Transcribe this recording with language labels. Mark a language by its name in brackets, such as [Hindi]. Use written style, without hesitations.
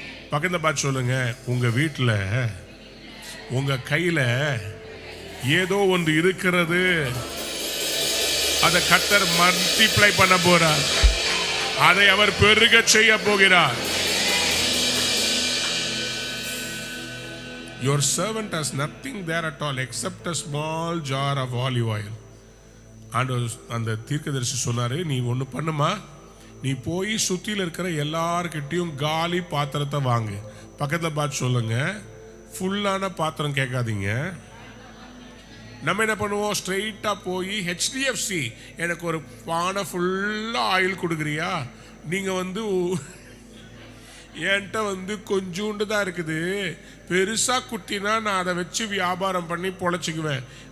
[Tamil] பக்கத்துல பார்த்து சொல்லுங்க, உங்க வீட்டில் உங்க கையில ஏதோ ஒன்று இருக்கிறது, அதை கர்த்தர் மல்டிப்ளை பண்ண போறார், அதை அவர் பெருக செய்ய போகிறார். [English] Your servant has nothing there at all except a small jar of olive oil. [Tamil] அந்த தீர்க்கதரிசி சொன்னாரு, நீ ஒன்று பண்ணுமா, நீ போய் சுத்தியில் இருக்கிற எல்லார்கிட்டையும் காலி பாத்திரத்தை வாங்கு. பக்கத்தில் பார்த்து சொல்லுங்க, ஃபுல்லான பாத்திரம் கேட்காதீங்க. நம்ம என்ன பண்ணுவோம், ஸ்ட்ரெயிட்டா போய் HDFC எனக்கு ஒரு பானை ஃபுல்லா ஆயில் கொடுக்குறியா, நீங்க என்கிட்ட கொஞ்சோண்டு தான் இருக்குது, பெருசா குட்டினா நான் அதை வச்சு வியாபாரம் பண்ணி பொழைச்சிக்குவேன்.